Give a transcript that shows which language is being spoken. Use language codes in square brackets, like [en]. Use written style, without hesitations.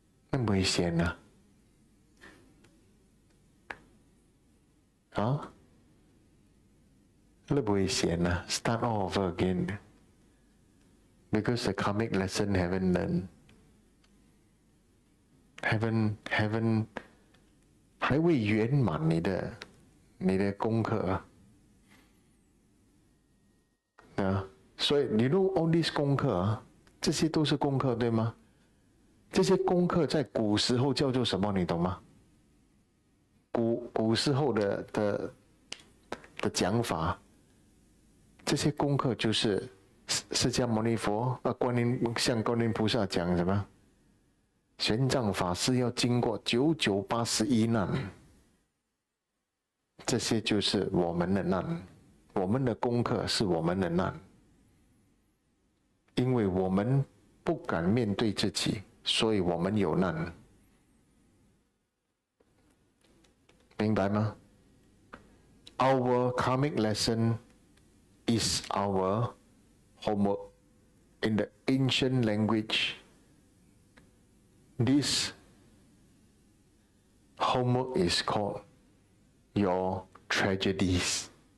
[zh] 那危险啊！啊，那危险啊 ！ [en] Start all over again. Because the karmic lesson haven't learned. [zh] Haven't 还未圆满你的功课啊！所以你 [en] know all these [zh] 功课啊，这些都是功课，对吗？这些功课在古时候叫做什么？你懂吗？古时候的讲法，这些功课就是释迦牟尼佛向观音菩萨讲什么？玄奘法师要经过9981难，这些就是我们的难，我们的功课是我们的难，因为我们不敢面对自己，所以我们有难，明白吗？ [en] Our karmic lesson is our homework. In the ancient language, this homework is called your tragedies.